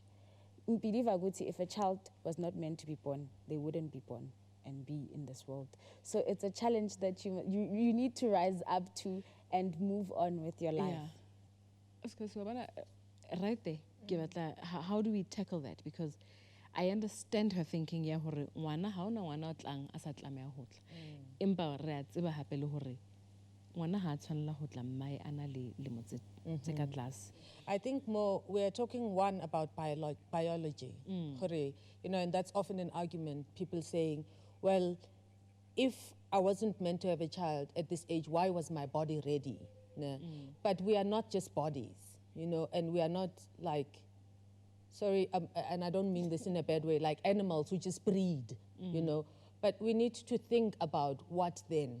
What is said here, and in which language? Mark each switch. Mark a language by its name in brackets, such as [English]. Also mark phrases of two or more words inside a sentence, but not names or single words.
[English] If a child was not meant to be born, they wouldn't be born and be in this world. So it's a challenge that you need to rise up to and move on with your life. Yeah. Right there, how do we tackle that? Because I understand her thinking [Southern Sotho] hore ngwana ha ona ngwana o tlang a sa tlameha ho tla. Empa re a tseba hape le hore ngwana ha a tshwanela ho tla mmae a na le lemo tse ka tlase. [English] I think more, we're talking one about biology. Hore, you know, and that's often an argument, people saying, well, if I wasn't meant to have a child at this age, why was my body ready? Ne? But we are not just bodies, you know, and we are not like, sorry, and I don't mean this in a bad way, like animals who just breed, you know, but we need to think about what then.